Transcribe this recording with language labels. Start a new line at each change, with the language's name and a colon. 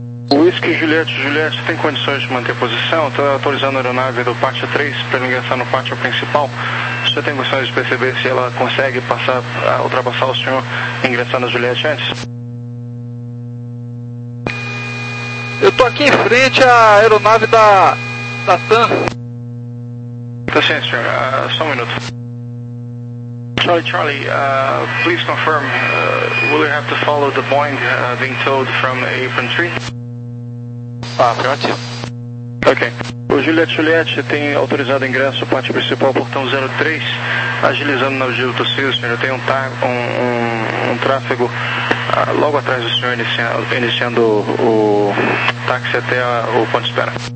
Portuguese: Whisky Juliette, Juliette, tem condições de manter posição? Estou autorizando a aeronave do pátio 3 para ingressar no pátio principal. O senhor tem condições de perceber se ela consegue passar, ultrapassar o senhor ingressando a Juliette antes? Eu estou aqui em frente à aeronave da TAM. Tá sim, senhor. Só um minuto.
English: Charlie, Charlie, please confirm, will you have to follow the Boeing being towed from apron 3?
Portuguese: Afirmativo. Ok. O Juliette Juliette tem autorizado ingresso, pátio principal, portão 03, agilizando na Giro do Cio, senhor. Tem um tráfego logo atrás do senhor iniciando o táxi até o ponto de espera.